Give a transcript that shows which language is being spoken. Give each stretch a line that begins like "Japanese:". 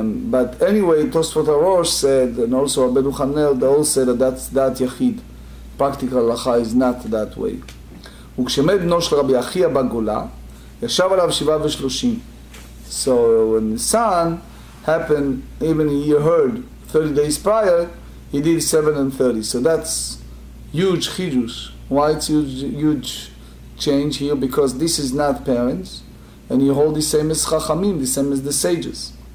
English: But anyway, Tosfot HaRosh said, and also Rabbi Dr. they all said that's that Yachid. Practical halacha is not that way.
Hebrew: וכשמת בנו של רבי אחיה בגולה, ישב עליו 37.
English: So when the son happened, even he heard 30 days prior, he did 7 and 30. So that's huge chidush. Why it's huge change here? Because this is not parents, and you hold the same as Chachamim, the same as the sages.